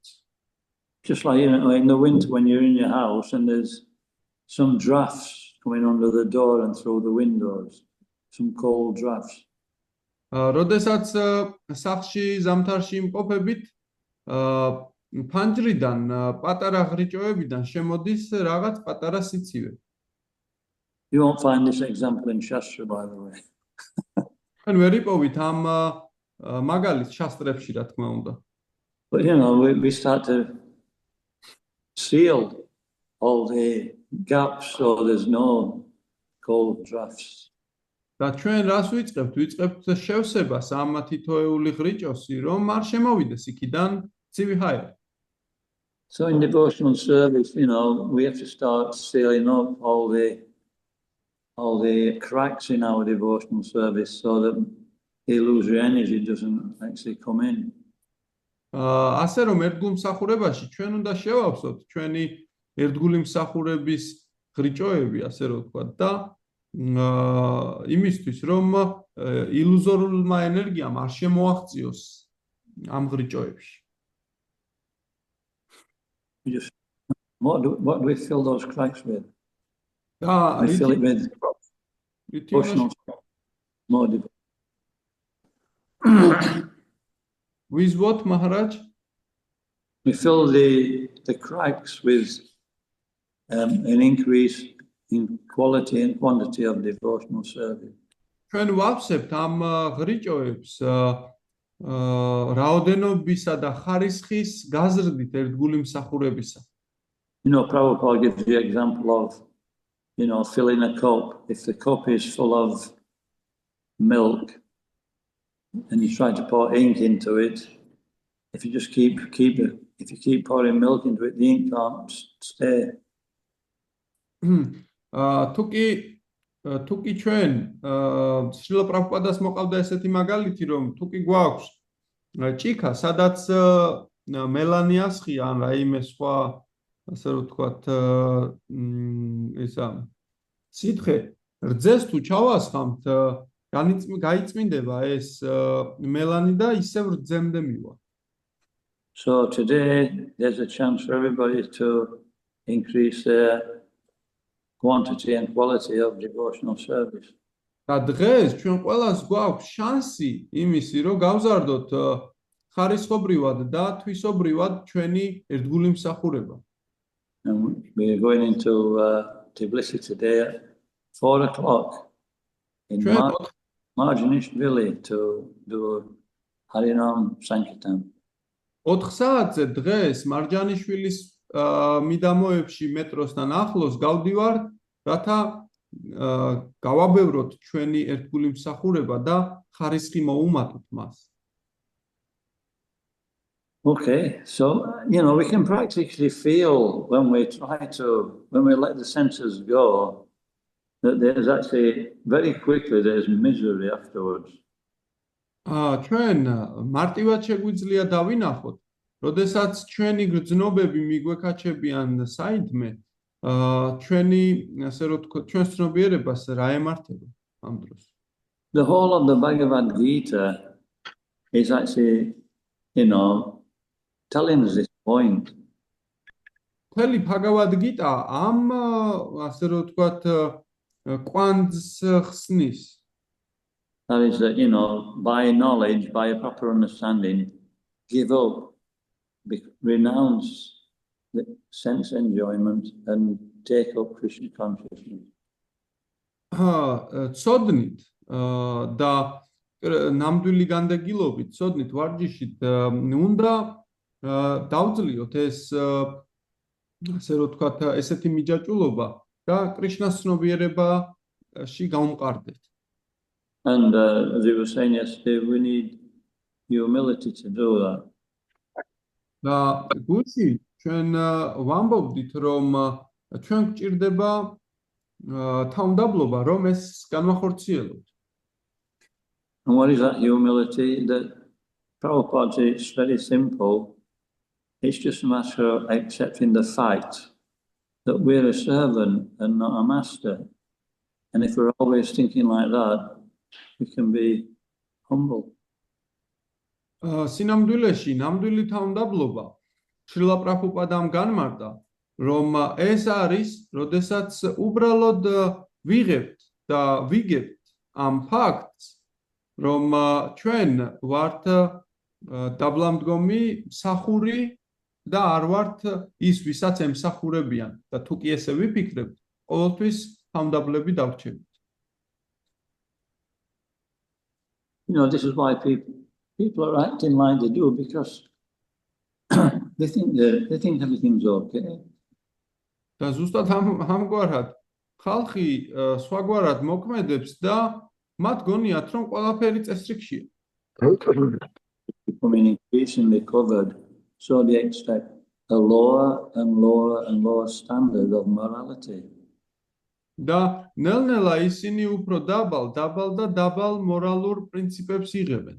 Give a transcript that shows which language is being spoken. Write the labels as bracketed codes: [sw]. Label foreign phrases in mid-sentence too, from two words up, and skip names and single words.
[en] Just like in the winter when you're in your house and there's some drafts coming under the door and through the windows, some cold drafts. [ka] როდესაც სახლში ზამთარში იმყოფებით, ფანჯრიდან, პატარა ღრიჭოებიდან შემოდის რაღაც პატარა სიცივე. [en] You won't find this example in Shastra, by the way. [ka] ჩვენ ვერ იპოვით ამ მაგალითს შასტრებში, რა თქმა უნდა. [en] But we start to seal all the gaps so there's no cold drafts. [ka] და ჩვენ რას ვიწყებთ? ვიწყებთ შევსებას ამ თითოეული ღრიჭოსი, რომ არ შემოვიდეს იქიდან ცივი ჰაერი. [en] So in devotional service, we have to start sealing up all the cracks in our devotional service so that the illusory energy doesn't actually come in. [ka] ასე რომ ერთგულ მსახურებაში ჩვენ უნდა შევავსოთ ჩვენი ერთგული მსახურების ღრიჭოები, ასე რომ ვთქვათ, და იმისთვის რომ ილუზორულმა ენერგიამ არ შემოაღწიოს ამ ღრიჭოებში. [en] What do we fill those cracks with? [ka] და [en] We fill it with devotional more devotional. with what, Maharaj? We fill the cracks with an increase in quality and quantity of devotional service. [ka] ჩვენ ვავსებთ ამ ღრიჭოებს რაოდენობისა და ხარისხის გაზრდით ერთგული მსახურებისა. [en] Prabhupada gives the example of, filling a cup. If the cup is full of milk and you try to pour ink into it, if you just keep pouring milk into it, the ink can't stay. [ka] თუკი ჩვენ შრილა პრაბჰუპადას მოყავდა ესეთი მაგალითი, რომ თუკი გვაქვს ჭიქა, სადაც მელანი ასხია ან რაიმე სხვა, ასე რომ ვთქვათ, სითხე რძეს თუ ჩავასხამთ, გაიწმინდება ეს მელანი და ისევ რძემდე მივა. [en] So today there's a chance for everybody to increase their quantity and quality of devotional service. [ka] და დღეს ჩვენ ყველას გვაქვს შანსი იმისი, რომ გავზარდოთ ხარისხობრივად და თვისობრივად ჩვენი ერთგული მსახურება. [en] And we're going into Tbilisi today at 4 o'clock in Marginishvili to do Harinam Sankirtan. [ka] 4 საათზე დღეს მარჯანიშვილის მიდამოებში მეტროსთან ახლოს გავდივართ, რათა გავაბევროთ ჩვენი ერთგული მსახურება და ხარისხი მოუმატოთ მას. [en] Okay, so we can practically feel when we let the senses go, that there's actually very quickly there's misery afterwards. [ka] ჩვენ მარტივად შეგვიძლია დავინახოთ, როდესაც ჩვენი გრძნობები მიგვექაჩებიან საიდმე, ჩვენი, ასე რომ ვთქვათ, ჩვენს ცნობიერებას რა ემართება ამ დროს. [en] The whole of the Bhagavad Gita is actually, telling us this point. [ka] მთელი Bhagavad Gita ამ, ასე რომ ვთქვათ, კვანძს ხსნის. [en] That is that, by knowledge, by a proper understanding, give up, renounce the sense enjoyment and take up Krishna consciousness. [ka] ცოდნით და ნამდვილი განდეგილობით, ცოდნით ვარჯიშით უნდა დავძლიოთ ეს ასე რომ ვთქვათ, ესეთი მიჯაჭვულობა და კრიშნას ცნობიერებაში გავმყარდეთ. [en] And as you were saying yesterday, we need humility to do that. [ka] და გულში ჩვენ ვამბობდით, რომ ჩვენ გვჭირდება თავმდაბლობა, რომ ეს განვახორციელოთ. [en] And what is that humility? That Prabhupada said it's very simple. It's just a matter of accepting the fact that we're a servant and not a master. And if we're always thinking like that, we can be humble. [ka] სინამდვილეში ნამდვილი თავმდაბლობა შრილა პრაბჰუპადამ განმარტა, რომ ეს არის, როდესაც უბრალოდ ვიღებთ და ვიგებთ ამ ფაქტს, რომ ჩვენ ვართ დაბლამდგომი მსახური და არ ვართ ის, ვისაც ემსახურებიან და თუ კი ესე ვიფიქრებთ, ყოველთვის თავმდაბლები დავრჩებით. [en] You know, this is why people are acting like they do, because they think everything's okay. [ka] და ზუსტად ამგვარად ხალხი სხვაგვარად მოქმედებს და მათ გონიათ, რომ ყველაფერი წესრიგშია. [en] Becoming increasingly covered, so they expect a lower and lower and lower standard of morality. [ka] და ნელ-ნელა ისინი უფრო დაბალ და დაბალ მორალურ პრინციპებს იღებენ.